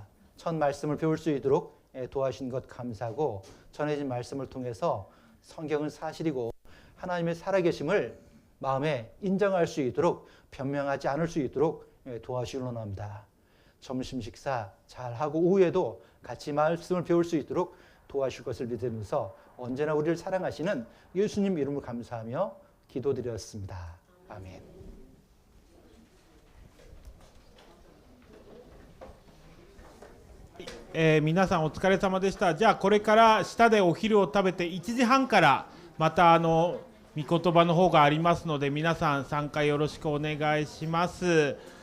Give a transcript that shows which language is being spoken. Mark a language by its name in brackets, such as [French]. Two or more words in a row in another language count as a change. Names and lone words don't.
[Korean] 첫 말씀을 배울 수 있도록 도와주신 것 감사하고 전해진 말씀을 통해서 성경은 사실이고 하나님의 살아계심을 마음에 인정할 수 있도록 변명하지 않을 수 있도록 도와주시기 원합니다. 점심 식사 잘하고 오후에도 같이 말씀을 배울 수 있도록 도와주실 것을 믿으면서 언제나 우리를 사랑하시는 예수님 이름을 감사하며 기도드렸습니다. 아멘. [Japanese] 皆さんお疲れ様でした。じゃあこれから下でお昼を食べて1時半からまた御言葉の方がありますので皆さん参加よろしくお願いします。